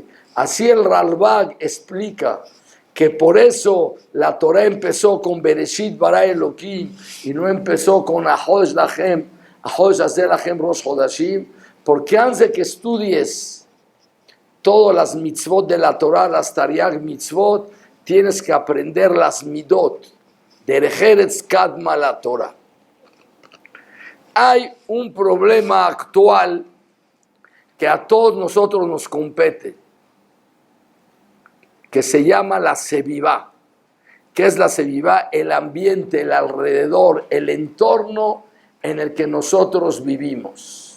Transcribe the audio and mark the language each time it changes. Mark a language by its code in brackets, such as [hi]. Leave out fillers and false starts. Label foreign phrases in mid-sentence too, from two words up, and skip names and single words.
[es] Así el Ralbag explica que por eso la Torah empezó con [he] בראשית ברא אלהים [es] y no empezó con [he] החודש לכם ראש חודשים, [es] porque antes de que estudies todas las mitzvot de la Torah, las [he] תרי"ג מצוות, [es] tienes que aprender las midot, [he] דרך ארץ קדמה לתורה. [es] Hay un problema actual que a todos nosotros nos compete, que se llama la sevivá. ¿Qué es la sevivá? El ambiente, el alrededor, el entorno en el que nosotros vivimos.